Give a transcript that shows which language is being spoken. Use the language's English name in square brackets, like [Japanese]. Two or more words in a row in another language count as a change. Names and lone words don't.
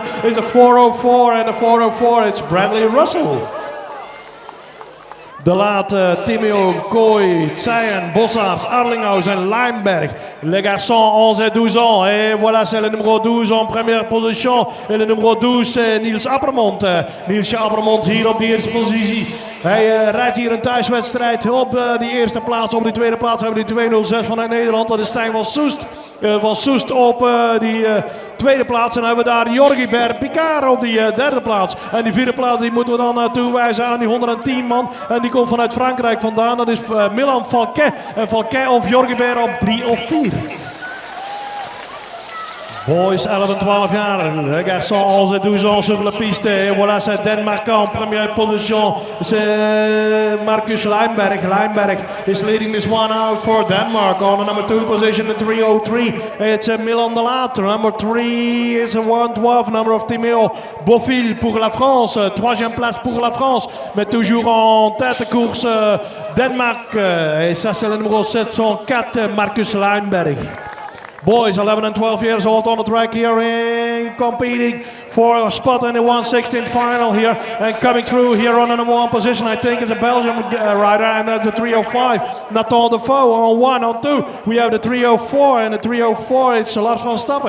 [English] It's a 404, and the 404 it's Bradley Russell. [French] De Laat, Timio, Kooi, Tseyen, Bossard, Arlinghaus et Lijnberg. Les garçons 11 et 12 ans. Et voilà, c'est le numéro 12 en première position. Et le numéro 12, c'est Niels Appermont. [Dutch] Niels Appermont hier op de eerste positie. Hij rijdt hier een thuiswedstrijd op die eerste plaats. Op die tweede plaats hebben we die 206 vanuit Nederland. Dat is Stijn van Soest op die tweede plaats. En dan hebben we daar Jorgi Ber-Picard op die derde plaats. En die vierde plaats die moeten we dan toewijzen aan die 110 man. En die komt vanuit Frankrijk vandaan. Dat is Milan Falquet. En Falquet of Jorgi Ber op 3 of 4. Boys 11 et 12 jaar, [French] les garçons 11 et 12 ans sur la piste. Et voilà, c'est Danemark en première position. C'est Marcus Lijnberg. [English] Lijnberg is leading this one out for Denmark. On the number 2 position, the 303. It's Milan de Laat. Number 3 is a 112. Number of [French] Timéo Beaufil pour la France. Troisième place pour la France. Mais toujours en tête de course, Danemark. Et ça, c'est le numéro 704, Marcus Lijnberg. [English] Boys 11 and 12 years old on the track here in competing for a spot in the 1/16 final here, and coming through here on the number 1 position I think is a Belgian rider, and that's a 305, Nathan Defoe. On 1, on 2 we have the 304, and the 304 it's a lot van Stappen.